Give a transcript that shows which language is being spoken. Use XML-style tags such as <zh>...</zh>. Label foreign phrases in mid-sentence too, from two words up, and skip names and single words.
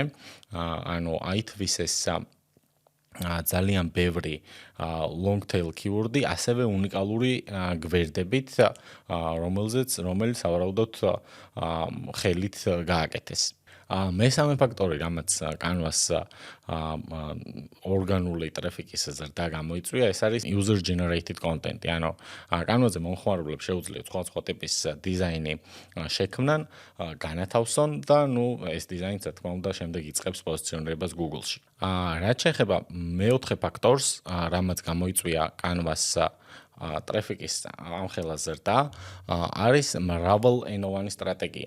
<ka>ანუ აითვისეს ძალიან ბევრი</ka> <en>long tail keyword-</en> <ka>ი, ასევე უნიკალური გვერდებით, რომელიც სავარაუდოდ ხელით გააკეთეს. მესამე ფაქტორი, რამაც კანვას ორგანული ტრაფიკის ზრდა გამოიწვია, ეს არის</ka> <en>user generated content.</en> <ka>ანუ კანვაზე მომხმარებლებს შეუძლიათ სხვადასხვა ტიპის დიზაინი შექმნან, განათავსონ და ეს დიზაინი, რა თქმა უნდა, შემდეგ იწყებს პოზიციონირებას Google-ში. რაც შეეხება მეოთხე ფაქტორს, რამაც გამოიწვია კანვას ტრაფიკის ამხელა ზრდა, არის მრავალენოვანი სტრატეგია.</ka>